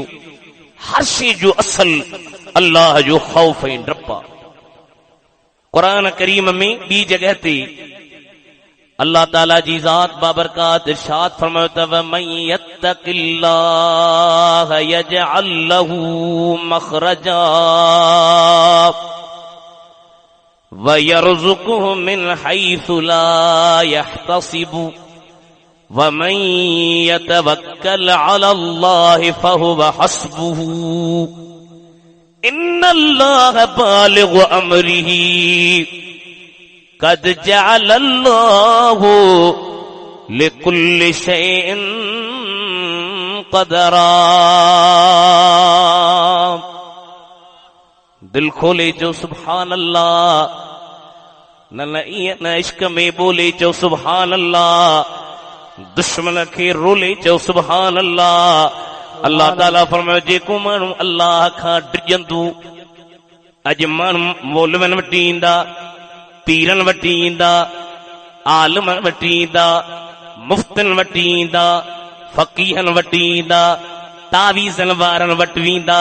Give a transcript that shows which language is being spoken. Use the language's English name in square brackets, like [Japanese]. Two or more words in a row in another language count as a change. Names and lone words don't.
[Sindhi] हर शइ जो असल अल्लाह जो ख़ौफ़ ऐं डप आहे। क़ुरान करीम में ॿी जॻह ते अल्लाह ताला जी ज़ात बाबरकात इरशाद फरमायो त [Arabic] ومن يتق الله يجعل له مخرجا ويرزقه من حيث لا يحتسب ومن يتوكل على الله فهو حسبه إن الله بالغ أمره قد جعل الله لكل شيء قدرا. [Sindhi] दिल खोले जो [Arabic] سبحان الله, [Sindhi] न ईअं न इश्क में बोले चो [Arabic] سبحان الله, [Sindhi] दुश्मन खे रोले चो [Arabic] سبحان الله. [Sindhi] अल्लाह ताला फरमायो जेको माण्हू अल्लाह खां डिॼंदो, अॼु माण्हू मौलवियुनि वटि ईंदा, पीरनि वटि ईंदा, आलिमनि वटि ईंदा, मुफ़्तिन वटि ईंदा, फ़क़ीहनि वटि ईंदा, तावीज़नि वारनि वटि वेंदा।